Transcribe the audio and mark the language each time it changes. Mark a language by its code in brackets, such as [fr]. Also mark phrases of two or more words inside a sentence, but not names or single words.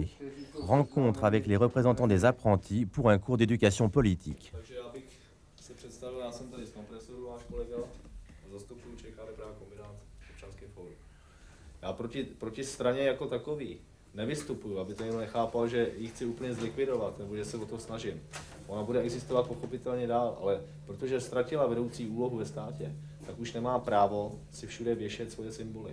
[fr] Rencontre avec les représentants des apprentis pour un cours d'éducation politique. [cs] Já proti straně jako takový nevystupuju, aby to někdo nechápal, že ji chci úplně zlikvidovat, nebo že se o to snažím. Ona bude existovat pochopitelně dál, ale protože ztratila vedoucí úlohu ve státě, tak už nemá právo si všude věšet svoje symboly.